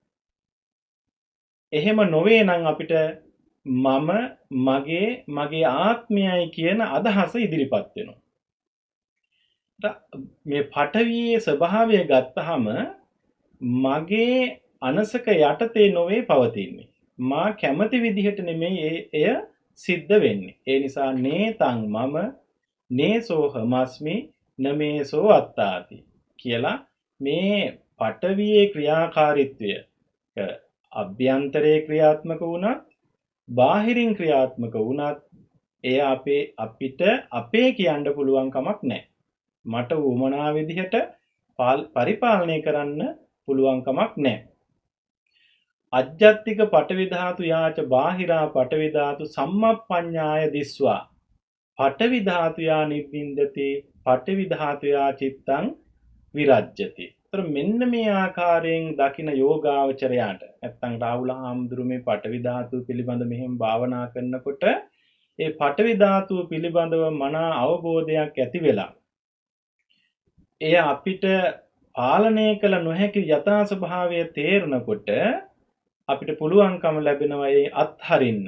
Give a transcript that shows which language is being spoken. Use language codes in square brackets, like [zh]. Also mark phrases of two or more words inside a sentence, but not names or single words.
[si] එහෙම නොවේ නම් අපිට මගේ ආත්මයයි කියන අදහස ඉදිරිපත් වෙනවා. මේ පඨවියේ ස්වභාවය ගත්තහම මගේ අනසක යටතේ නොවේ පවතින්නේ. මා කැමති විදිහට නෙමෙයි එය සිද්ධ වෙන්නේ. ඒ නිසා [pi] නේතං මම නේසෝ හමස්මි නමේසෝ අත්තාති [si] කියලා මේ පඨවියේ ක්‍රියාකාරීත්වය අභ්‍යන්තරයේ ක්‍රියාත්මක වුණත් බාහිරින් ක්‍රියාත්මක වුණත් එය අපිට අපේ කියන්න පුළුවන් කමක් නැහැ. මට උමනා විදිහට පරිපාලනය කරන්න පුළුවන් කමක් නැහැ. [pi] අජ්ජත්තික පඨවි ධාතු යාච බාහිරා පඨවි ධාතු සම්මප්පඤ්ඤාය දිස්වා පඨවි ධාතුයා නිබ්බින්දති පඨවි ධාතුයා චිත්තං විරජ්‍යති. [si] ඒතර මෙන්න මේ ආකාරයෙන් දකින යෝගාවචරයාට නැත්තම් රාහුල හාමුදුරු මේ පඨවි ධාතුව පිළිබඳ මෙහෙම භාවනා කරනකොට ඒ පඨවි ධාතුව පිළිබඳව මනා අවබෝධයක් ඇති වෙලා එය අපිට පාලනය කළ නොහැකි යථා ස්වභාවය තේරෙනකොට අපිට පුළුවන්කම ලැබෙනවා ඒ අත්හරින්න.